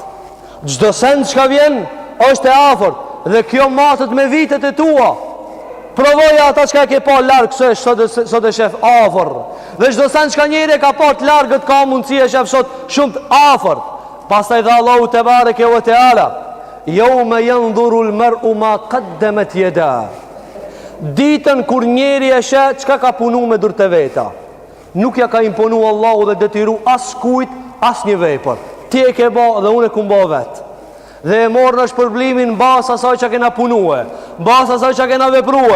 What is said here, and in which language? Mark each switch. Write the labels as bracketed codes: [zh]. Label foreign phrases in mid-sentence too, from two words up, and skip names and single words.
[sq] Çdo send çka vjen është e afërt, dhe kjo matet me vitet e tua. Provoja ata çka ke pa larg, se sot e shef afër. Dhe çdo send çka njëri ka pa të largët ka mundësi e shef sot shumë të afërt. Pastaj dha Allahu [ar] تبارك وتعالى, يوم ينظر المرء ما قدمت يداه. [sq] Ditën kur njeri e sheh çka ka punu me dorët e veta. Nuk ja ka imponu Allahu dhe detyru as kujt as një vepër. Ti e ke bë dhe unë e kum bë vet. Dhe e morë në shpërblimin bas asaj që kena punue, bas asaj që kena veprue.